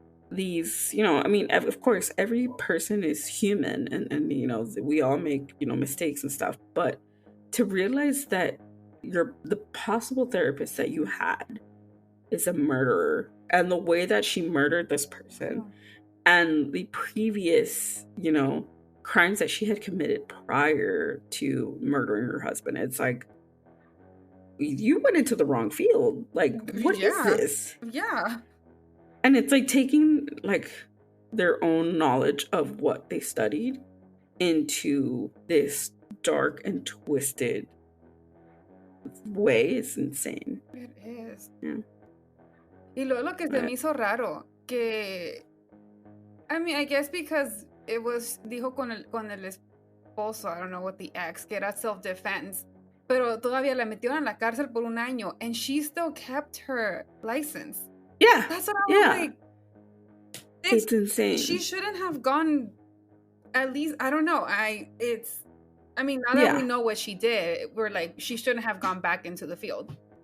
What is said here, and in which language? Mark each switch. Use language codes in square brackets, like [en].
[en] these, of course every person is human and we all make mistakes and stuff, but to realize that the possible therapist that you had is a murderer, and the way that she murdered this person and the previous crimes that she had committed prior to murdering her husband, it's like, you went into the wrong field. Like, what is this? Yeah. And it's like taking like their own knowledge of what they studied into this dark and twisted way. It's insane. It is. Yeah. [es] Y luego lo que se me hizo raro, que, [en] I mean, I guess because it was, [es] dijo con el esposo, [en] I don't know what the ex, [es] que era self-defense, pero todavía la metieron en la cárcel por 1 año, [en] and she still kept her license. Yeah. That's what I was like. It's insane. She shouldn't have gone, at least, I don't know. Now that we know what she did, we're like, she shouldn't have gone back into the field.